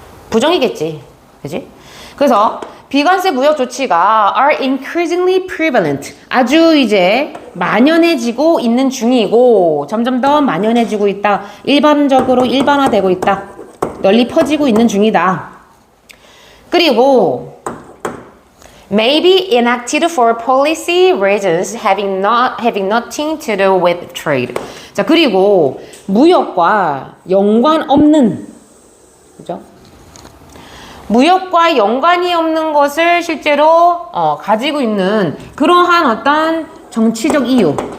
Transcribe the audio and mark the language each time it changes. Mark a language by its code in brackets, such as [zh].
[ko] 부정이겠지. 그지? 그래서 비관세 무역 조치가 [en] are increasingly prevalent. [ko] 아주 이제 만연해지고 있는 중이고 점점 더 만연해지고 있다. 일반적으로 일반화되고 있다. 널리 퍼지고 있는 중이다. 그리고 [en] may be enacted for policy reasons having nothing to do with trade. [ko] 자, 그리고 무역과 연관 없는, 그죠? 무역과 연관이 없는 것을 실제로 가지고 있는 그러한 어떤 정치적 이유.